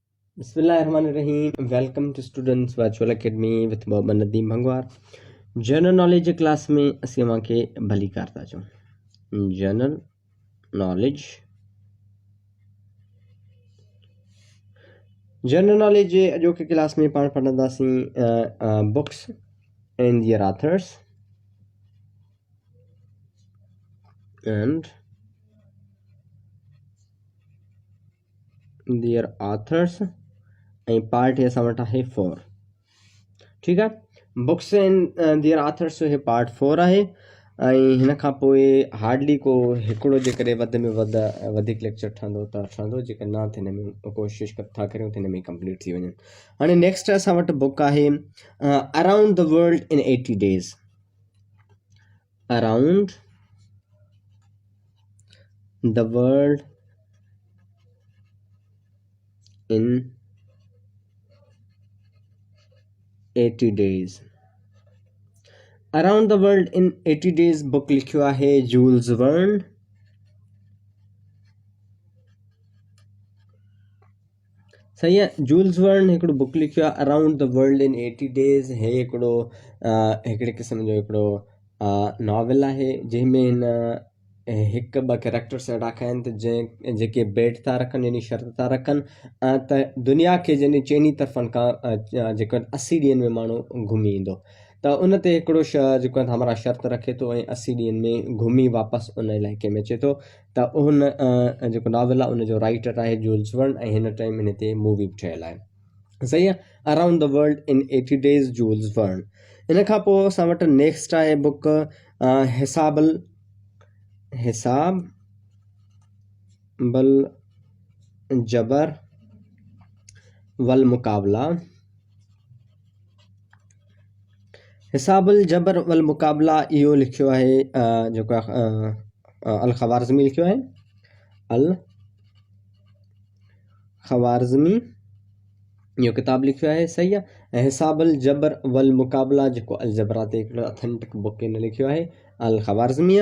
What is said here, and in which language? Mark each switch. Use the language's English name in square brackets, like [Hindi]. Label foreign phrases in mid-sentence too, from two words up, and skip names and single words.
[English] बिस्मिल्लाहिर्रहमानिर्रहीम। Welcome to Students Virtual Academy with Mohammad Nadeem Bhangwar. general knowledge [Sindhi] क्लास में असीं अवांखे भली करता चऊं। [English] general knowledge [Sindhi] जे अॼोके क्लास में पाण पढ़ंदासीं [English] books and their authors [Sindhi] ऐं पार्ट हे असां वटि आहे 4। ठीकु आहे। [English] books and their authors [Sindhi] जो हे पार्ट 4 आहे ऐं हिन खां पोइ हार्डली को हिकिड़ो जेकॾहिं वधि में वधीक लेक्चर ठहंदो त ठहंदो, जेकर न त हिन में कोशिशि था करियूं त हिन में कंप्लीट थी वञनि। हाणे नेक्स्ट असां वटि बुक आहे अराउंड द वर्ल्ड इन 80 डेज़। अराउंड द वर्ल्ड इन 80 days। अराउंड द वर्ल्ड इन 80 days बुक लिखियो आहे जूल्स वर्न। सही आहे। जूल्स वर्न हिकिड़ो बुक लिखियो आहे अराउंड द वर्ल्ड इन 80 days। हे हिकिड़े क़िस्म जो हिकिड़ो नॉवल आहे जंहिंमें हिन हिकु ॿ कैरेक्टर्स अहिड़ा कया आहिनि त जेके बेट था रखनि, यानी शर्त था रखनि त दुनिया खे यानी चइनी तरफ़नि खां जेको 80 ॾींहंनि में माण्हू घुमी ईंदो, त उन ते हिकिड़ो जेको आहे हमारा शर्त रखे थो ऐं 80 ॾींहंनि में घुमी वापसि उन इलाइक़े में अचे थो। त उन जेको नॉवल आहे उनजो राइटर आहे जूल्स वर्न ऐं हिन टाइम हिन ते मूवी बि ठहियलु आहे। सही आहे। अराउंड द वर्ल्ड इन 80 days जूल्स वर्न। इन खां पोइ असां वटि नेक्स्ट आहे बुक हिसाब बल जबर वल मुकाबला। हिसाबुल जबर वल मुकाबला इहो लिखियो आहे जेको अल ख़वारिज़मी लिखियो आहे। अल ख़वारिज़मी इहो किताब लिखियो आहे। सही आहे। ऐं हिसाबुल जबर वल मुकाबला जेको अल जबरा ते हिकिड़ो [English] authentic book [Sindhi] इन लिखियो आहे अल ख़वारिज़मीअ।